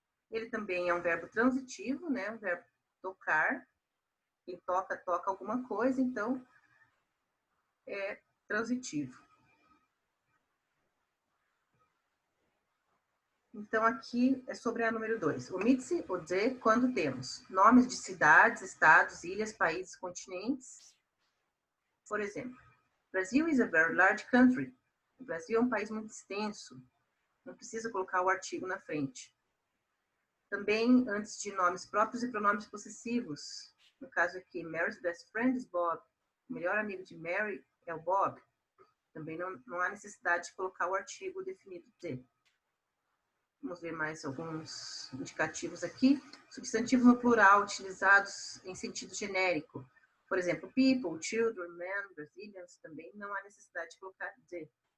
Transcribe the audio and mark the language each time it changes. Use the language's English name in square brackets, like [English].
[Portuguese] Ele também é um verbo transitivo, né? Um verbo tocar. Quem toca alguma coisa, então é transitivo. Então, aqui é sobre a número 2. Omite-se o de quando temos nomes de cidades, estados, ilhas, países, continentes. Por exemplo, [English] Brazil is a very large country. [Portuguese] O Brasil é um país muito extenso. Não precisa colocar o artigo na frente. Também antes de nomes próprios e pronomes possessivos. No caso aqui, [English] Mary's best friend is Bob. [Portuguese] O melhor amigo de Mary é o Bob. Também não há necessidade de colocar o artigo definido de. Vamos ver mais alguns indicativos aqui. Substantivos no plural utilizados em sentido genérico. Por exemplo, people, children, men, Brazilians, também não há necessidade de colocar de.